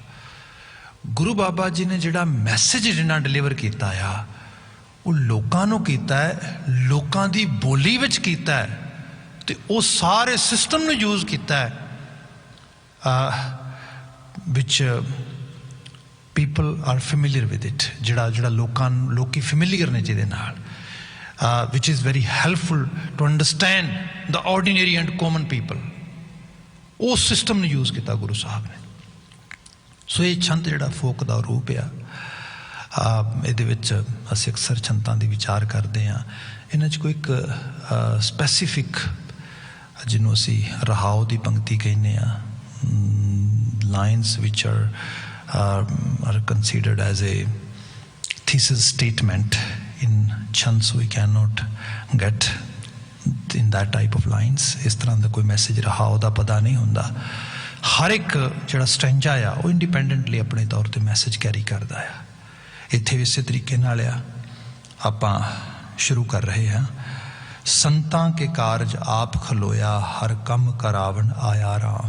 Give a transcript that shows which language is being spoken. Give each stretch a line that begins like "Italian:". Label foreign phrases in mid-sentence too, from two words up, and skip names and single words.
Punjabi: ਗੁਰੂ ਬਾਬਾ ਜੀ ਨੇ ਜਿਹੜਾ ਮੈਸੇਜ ਜਿੰਨਾ ਡਿਲੀਵਰ ਕੀਤਾ ਆ, ਉਹ ਲੋਕਾਂ ਨੂੰ ਕੀਤਾ ਹੈ, ਲੋਕਾਂ ਦੀ ਬੋਲੀ ਵਿੱਚ ਕੀਤਾ ਹੈ, ਅਤੇ ਉਹ ਸਾਰੇ ਸਿਸਟਮ ਨੂੰ ਯੂਜ਼ ਕੀਤਾ ਹੈ ਵਿੱਚ
English: people are familiar with it,
Punjabi: ਜਿਹੜਾ ਲੋਕੀ ਫੈਮਿਲੀਅਰ ਨੇ ਜਿਹਦੇ ਨਾਲ,
English: which is very helpful to understand the ordinary and common people.
Punjabi: ਉਸ ਸਿਸਟਮ ਨੂੰ ਯੂਜ਼ ਕੀਤਾ ਗੁਰੂ ਸਾਹਿਬ ਨੇ. ਸੋ ਇਹ ਛੰਦ ਜਿਹੜਾ ਫੋਕ ਦਾ ਰੂਪ ਆ, ਇਹਦੇ ਵਿੱਚ ਅਸੀਂ ਅਕਸਰ ਛੰਤਾਂ ਦੀ ਵਿਚਾਰ ਕਰਦੇ ਹਾਂ. ਇਹਨਾਂ 'ਚ ਕੋਈ ਇੱਕ ਸਪੈਸੀਫਿਕ, ਜਿਹਨੂੰ ਅਸੀਂ ਰਹਾਉ ਦੀ ਪੰਕਤੀ ਕਹਿੰਦੇ ਹਾਂ, ਲਾਈਨਸ ਵਿਚ
English: are considered as a thesis statement in chant, so we cannot get in that type of lines.
Punjabi: ਇਸ ਤਰ੍ਹਾਂ ਦਾ ਕੋਈ ਮੈਸੇਜ ਰਹਾਉ ਦਾ ਪਤਾ ਨਹੀਂ ਹੁੰਦਾ. ਹਰ ਇੱਕ ਜਿਹੜਾ ਸਟੈਂਜਾ ਆ ਉਹ ਇੰਡੀਪੈਂਡੈਂਟਲੀ ਆਪਣੇ ਤੌਰ 'ਤੇ ਮੈਸੇਜ ਕੈਰੀ ਕਰਦਾ ਆ. ਇੱਥੇ ਵੀ ਇਸੇ ਤਰੀਕੇ ਨਾਲ ਆ ਆਪਾਂ ਸ਼ੁਰੂ ਕਰ ਰਹੇ ਹਾਂ. ਸੰਤਾਂ ਕੇ ਕਾਰਜ ਆਪ ਖਲੋਇਆ, ਹਰ ਕੰਮ ਕਰਾਵਣ ਆਇਆ ਰਾਮ.